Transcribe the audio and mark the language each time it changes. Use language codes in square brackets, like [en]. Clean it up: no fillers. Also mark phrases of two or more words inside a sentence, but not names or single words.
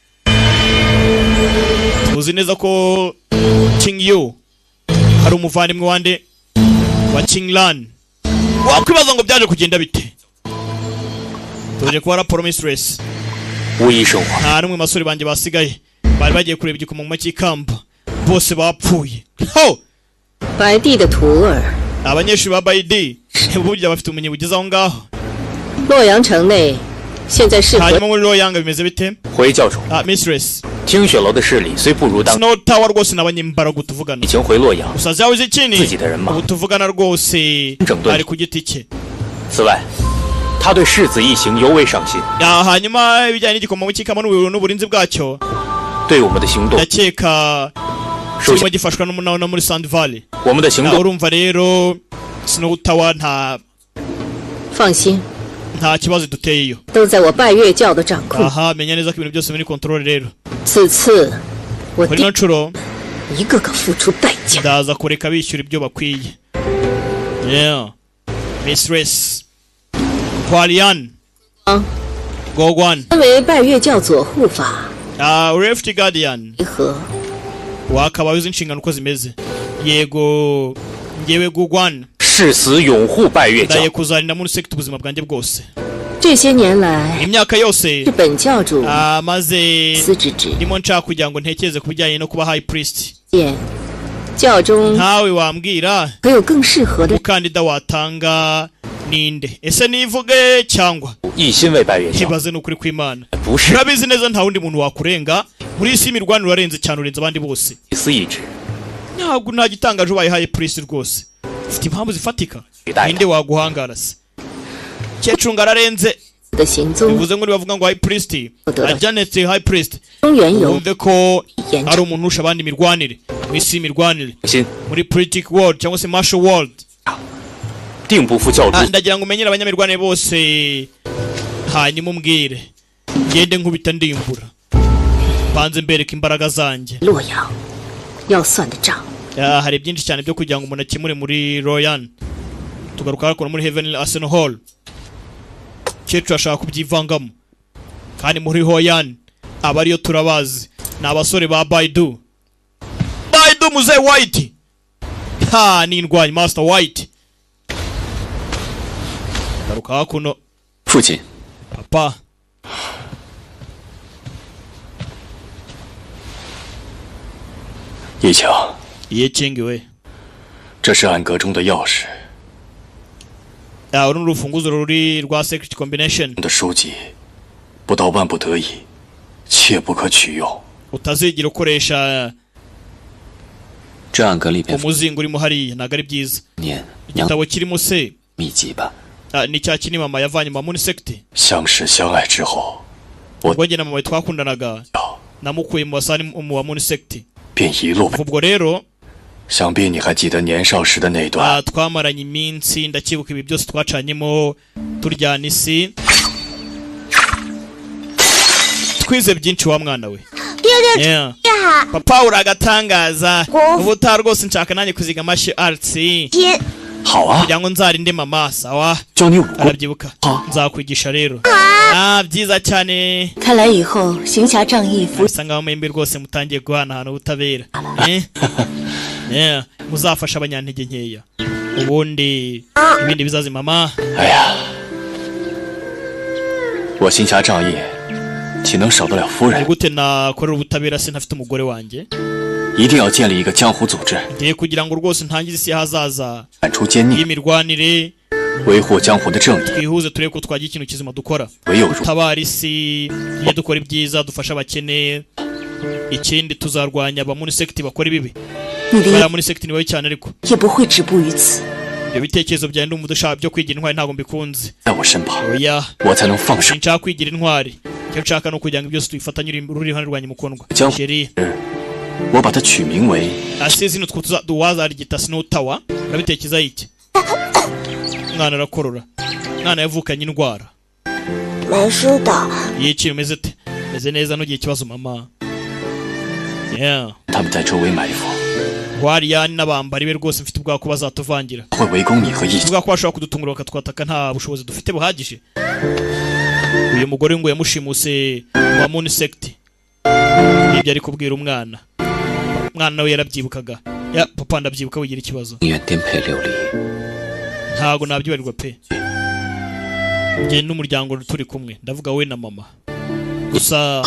[rw] tuzi neza ko Ching Yu hari umuvandimwe wande wa Chinglan wakwibaza ngo byaje kugenda bite tuje kwa raporo mistress nta n'umwe masore banje basigaye bari bagiye kureba igikoma mu cyikamba bose bapfuye ho [zh] 白帝的徒儿 [rw] abanyeshuri ba Baidi burya bafite umunye bugeze aho ngaho [zh] Luoyang 城内现在是 [rw] hanyuma muri Luoyang bimeze bite [zh] 回教主 mistress 清雪楼的势力虽不如当 [rw] Snow Tower rwose nabanyembaraga tuvugana [zh] 已经回洛阳 [rw] usaza yawe ikini [zh] 自己的人马 [rw] tuvugana rwose ari ku giti cye [zh] 此外他对世子一行尤为上心 [rw] hanyuma ibijyanye n'igikoma mu cyikamba n'uburinzi bwacyo [zh] 对我们的行动 [rw] yakeka kirimo gifashwa n'umunana muri Sand Valley [zh] 我们的行动 [rw] urumva rero Snow Tower [zh] 放心 [rw] nta kibazo duteyeyo [zh] 都在我拜月教的掌控 [rw] aha menya neza ko ibintu byose muri control rero [zh] 此次我 [rw] muri no nshuro [zh] 一个个付出代价 [rw] ndaza kureka bishyura ibyo bakwiye mistress Hualian Gogwan [zh] 身为拜月教左护法 [en] Rift Guardian [zh] 和 [rw] wakaba uzi inshingano uko zimeze yego ngewe Gogwan [zh] 誓死拥护拜月教 [rw] ndaye kuzarinda muri sekta ubuzima bwanjye bwose [zh] 这些年来 [rw] imyaka yose [zh] 日本教主 [rw] maze [zh] 司职职 [rw] ndimo nshaka kugira ngo ntekereze ku bijyanye no kuba [en] high priest [zh] 教中 [rw] ntawe wambwira [zh] 还有更适合的 [rw] umukandida watanga ninde ese nivuge cyangwa [zh] 一心为拜月教 [rw] ntibaze n'ukuri kw'Imana [zh] 不是 [rw] urabizi neza nta wundi muntu wakurenga muri isi imirwanire urarenze cyane urenze abandi bose [zh] 一丝一指 [rw] ntabwo nta gitangaje ubaye [en] high priest [rw] rwose ufite impamvu zifatika ninde waguhangara se cyecunga ararenze [zh] 的行踪 [rw] bivuze ngo bavuga ngo [en] high priest [rw] Janet [en] high priest [zh] 中原有 [rw] wumve ko ari umuntu urusha abandi imirwanire mu isi imirwanire [zh] 心 [rw] muri [en] politic world [rw] cyangwa se [en] martial world [zh] 定不负教主 [rw] ndagira ngo umenyere abanyamirwanire bose hanyuma umbwire ngende nkubita ndimbura banze mbereka imbaraga zanjye [zh] 洛阳要算的账 [rw] hari byinshi cyane byo kugira ngo umuntu akemure muri Royan tugaruka hakora muri Heavenly Arsenal Hall cyecu ashaka kubyivangamo kandi muri Royan abariyo turabazi ni abasore ba Baidu muze White ni indwanyi Master White garuka hakuno [zh] 父亲 [rw] papa [zh] 叶强， ye chengiwe 这是暗格中的钥匙。 [rw] uru ni urufunguzo ruri rwa [en] secret combination [zh] 的书籍，不到万不得已，切不可取用。 [rw] utazigera ukoresha [zh] 这暗格里边 [rw] umuzingo urimo hariya ntabwo ari byiza [zh] 念娘 [rw] igitabo kirimo se [zh] 秘籍吧。 [rw] ni cya kinini mama yavanye mama muri secte [zh] 相识相爱之后， [rw] ubwo njye na mama twakundanaga namukuye mu basani mu muri secte [zh] 便一路。 [rw] ubwo rero [zh] 想必你还记得年少时的那段。 [rw] twamaranye iminsi ndakibuka ibi byose twacanyemo turyana isi twize byinshi wa mwana we yeah. papa uragatangaza ubu ta rwose nshaka nanjye kuziga [en] martial arts [zh] 好啊， [rw] kugira ngo nzarinde mama sawa [zh] 教你武功。 [rw] arabyibuka nzakwigisha rero byiza cyane [zh] 看来以后行侠仗义服 [rw] bisa ngaho mwembi rwose mutangiye guhanahana ubutabera muzafasha abanyantege nkeya ubundi ibindi bizazi mama [zh] 哎呀，我行侠仗义， 岂能少得了夫人？ [rw] gute nakorera ubutabera se ntafite umugore wanjye [zh] 一定要建立一个江湖组织， [rw] ngiye kugira ngo rwose ntangize isi hazaza [zh] 铲除奸逆， [rw] y'imirwanire [zh] 维护江湖的正义。 [rw] twihuze turebe ko twagira ikintu kizima dukora [zh] 唯有如 [rw] tabara isi tujye dukora ibyiza dufasha abakene ikindi tuzarwanya aba muri sekiti bakora ibibi [zh] 你的 [rw] bariya muri sekiti ni babi cyane ariko [zh] 也不会止步于此。 [rw] ibyo bitekerezo byawe ndumva udashaka byo kwigira intwari ntabwo mbikunze [zh] 在我身旁， [rw] oya [zh] 我才能放手。 [rw] sinshaka kwigira intwari icyo nshaka ni ukugira ngo byose tubifatanye uri iruhande rwanjye mukundwa [zh] 江湖 [rw] sheri [zh] 我把它取名为 [rw] ase zino wazarigita sinutawa urabitekereza iki umwana arakorora umwana yavukanye indwara [zh] 没事的， [rw] yiciye umeze ute meze neza nugiye ikibazo mama yeah [zh] 他们在周围埋伏， [rw] wariyani n'abambari be rwose mfite ubwoba ko bazatuvangira [zh] 会围攻你和一 [rw] ubwoba ko bashobora kudutungura bakatwataka nta bushobozi dufite buhagije uyu mugore ngo yamushimuse wa muni sekiti nibyo ari kubwira umwana nawe yarabyibukaga ya papa ndabyibuka wigira ikibazo [zh] 宁愿颠沛流离， [rw] ntago nabyibarirwa pe njye n'umuryango turi kumwe ndavuga we na mama gusa